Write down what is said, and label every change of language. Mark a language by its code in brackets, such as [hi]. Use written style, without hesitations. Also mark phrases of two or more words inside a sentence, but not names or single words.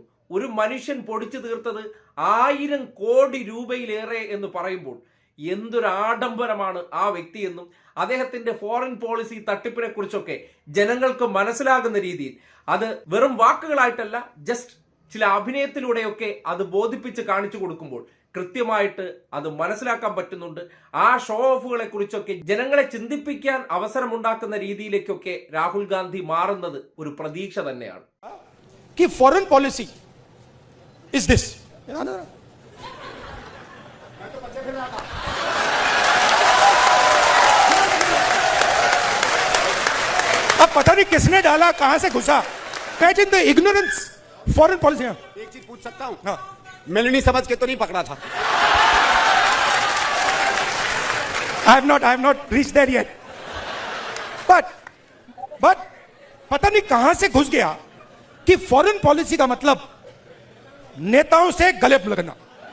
[ml] ഒരു മനുഷ്യൻ പൊടിച്ചു തീർത്തത് 1000 കോടി രൂപയിലേറെ എന്ന് പറയുമ്പോൾ എന്തൊരു ആഡംബരമാണ് ആ വ്യക്തിയെന്നും അദ്ദേഹത്തിന്റെ [en] foreign policy [ml] തട്ടിപ്പിനെ കുറിച്ചൊക്കെ ജനങ്ങൾക്ക് മനസ്സിലാകുന്ന രീതിയിൽ അത് വെറും വാക്കുകളായിട്ടല്ല, ജസ്റ്റ് ചില അഭിനയത്തിലൂടെയൊക്കെ അത് ബോധിപ്പിച്ച് കാണിച്ചു കൊടുക്കുമ്പോൾ കൃത്യമായിട്ട് അത് മനസ്സിലാക്കാൻ പറ്റുന്നുണ്ട്. ആ ഷോ ഓഫുകളെ കുറിച്ചൊക്കെ ജനങ്ങളെ ചിന്തിപ്പിക്കാൻ അവസരമുണ്ടാക്കുന്ന രീതിയിലേക്കൊക്കെ രാഹുൽ ഗാന്ധി മാറുന്നത് ഒരു പ്രതീക്ഷ തന്നെയാണ്. [en] Foreign policy is this. [hi] अब पता नहीं किसने डाला, कहां से घुसा. [en] Catch in the ignorance. Foreign policy. [hi] एक चीज पूछ सकता हूं? हाँ. मिलनी समझ के तो नहीं पकड़ा था. [en] I have not reached there yet. [hi] But पता नहीं कहां से घुस गया कि [en] foreign policy [hi] का मतलब नेताओं से गले लगना.